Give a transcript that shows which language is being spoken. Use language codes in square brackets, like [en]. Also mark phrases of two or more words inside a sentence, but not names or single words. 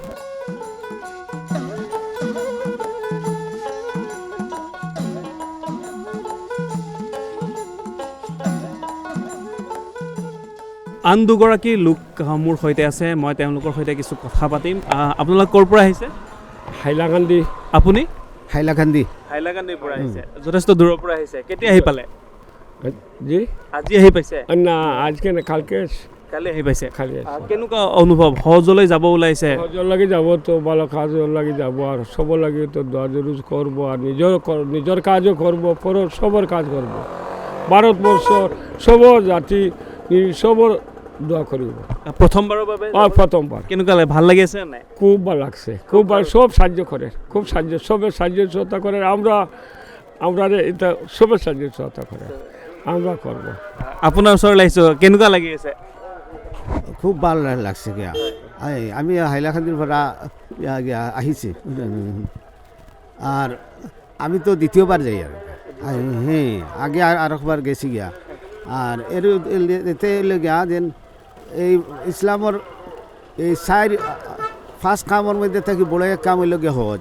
[as] আন দুগৰাকী লোক মোৰ সৈতে আছে, মই তেওঁলোকৰ সৈতে কিছু কথা পাতিম। আপোনালোক ক'ৰ পৰা আহিছে? হাইলাকান্দি। আপুনি? হাইলাকান্দি। হাইলাকান্দিৰ পৰা আহিছে, যথেষ্ট দূৰৰ পৰা আহিছে। কেতিয়া আহি পালে? [bn] জি আজি আহি পাইছে? না আজকে না কালকে [as] কালি আহি পাইছে। [bn] খালি [as] কেনেকুৱা অনুভৱ? হজলৈ যাব ওলাইছে? [bn] হজৰ লাগি যাব তো ভালো কাজৰ লাগি যাব আৰু সব লাগি তো দোয়া জরুর করব আর নিজের কাজও করব, পরের সবার কাজ করব। ভারতবর্ষর সব জাতি সবর দোয়া করিব। [as] প্ৰথমবাৰৰ বাবে? [bn] প্রথমবার। [as] কেনেকুৱা লাগে? ভাল লাগি আছে নাই? [bn] খুব ভালো লাগছে, খুব ভালো। সব সাহায্য করে, খুব সাহায্য, সবের সাহায্য সহায়তা করে। আমরা এটা সবের সাহায্য সহায়তা করে, আমরা করব। [as] আপোনাৰ ওচৰলৈ আহিছোঁ, কেনেকুৱা লাগি আছে? [bn] খুব ভাল লাগছে গিয়া। আমি হাইলাকান্দির পৰা আহিছি আর আমি তো দ্বিতীয়বার যাই আর হ্যাঁ আগে আর একবার গেছি গিয়া। আর এর এতে গিয়া যেন এই ইসলামর এই ফার্স্ট কামৰ মধ্যে থাকি বড় এক কাম হইল গিয়া হজ।